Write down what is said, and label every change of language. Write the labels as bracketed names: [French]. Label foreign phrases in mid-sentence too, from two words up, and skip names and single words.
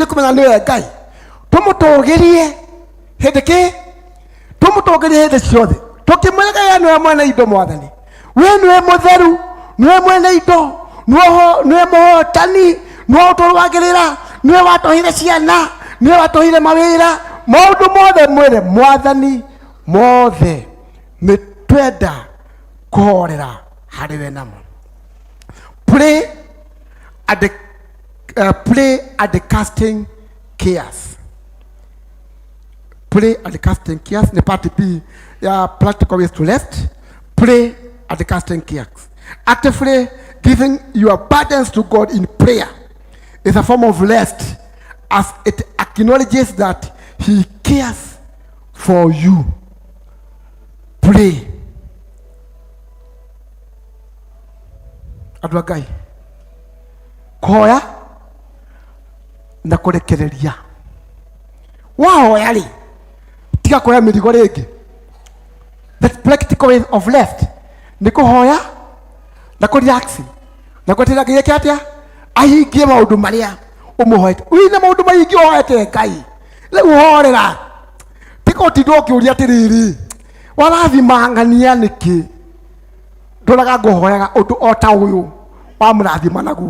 [Kikuyu] kũmenya nĩwe Ngai tũmũtũgĩrie hĩndĩ kĩ tũmũtũgĩrie hĩndĩ ciothe tũkĩmwĩraga nĩwe mwene indo Mwathani, we nĩwe mũtheru, nĩwe mwene indo, nĩwe mũhotani, nĩwe ũtũrũagĩrĩra, nĩwe watũheire ciana, nĩwe watũheire mawĩra, maũndũ mothe mwĩre Mwathani mothe nĩ twenda kũhorera harĩ we namo. [English] Pray at the casting cares. Pray at the casting cares. The part B, practical ways to rest. Pray at the casting cares. Actively giving your burdens to God in prayer is a form of rest, as it acknowledges that He cares for you. Pray. [Kikuyu] Andũ a Ngai, kũhoya na kũrekereria. Wahoya rĩ, tiga kuoya mĩrigo rĩngĩ. [English] The practical way of rest [Kikuyu] nĩ kũhoya na kũrelax na kweterera Ngai eke atĩa ahingie maũndũ marĩa ũmũhoete. Wĩna maũndũ maingĩ ũhoete Ngai, rĩu horera, tiga ũtinde ũkĩũria atĩrĩrĩ, warathima ng'ania nĩkĩ? Ndũraga ngũhoyaga ũndũ o ta ũyũ wa mũrathima naguo.